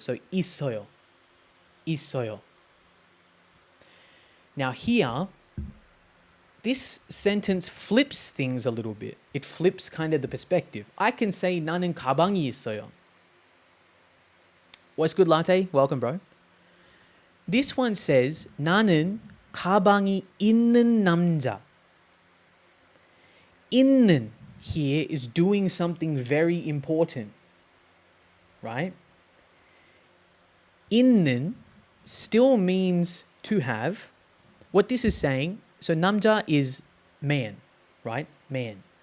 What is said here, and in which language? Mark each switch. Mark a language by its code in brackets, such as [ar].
[ko] So 있어요. 있어요. [en] Now here, this sentence flips things a little bit. It flips kind of the perspective. I can say 나는 가방이 있어요. What's good, Latte? Welcome, bro. This one says 나는 가방이 있는 남자. 있는 here is doing something very important, right? 있는 still means to have. What this is saying, so 남자 is man, right? Man.